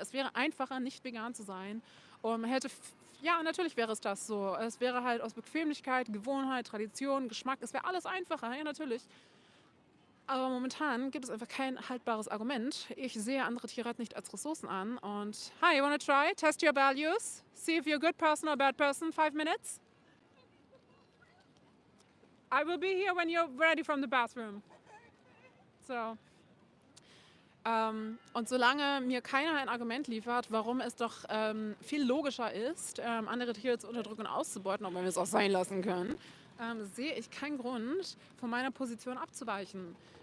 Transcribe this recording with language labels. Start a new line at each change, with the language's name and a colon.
German: Es wäre einfacher, nicht vegan zu sein. Und man hätte, ja, natürlich wäre es das so. Es wäre halt aus Bequemlichkeit, Gewohnheit, Tradition, Geschmack, es wäre alles einfacher, ja, natürlich. Aber momentan gibt es einfach kein haltbares Argument. Ich sehe andere Tierrechte nicht als Ressourcen an.
English: Und, hi, you wanna try? Test your values? See if you're a good person or a bad person? 5 minutes? I will be here when you're ready from the bathroom. So.
German: Und solange mir keiner ein Argument liefert, warum es doch viel logischer ist, andere Tiere zu unterdrücken und auszubeuten, ob wir es auch sein lassen können, sehe ich keinen Grund, von meiner Position abzuweichen.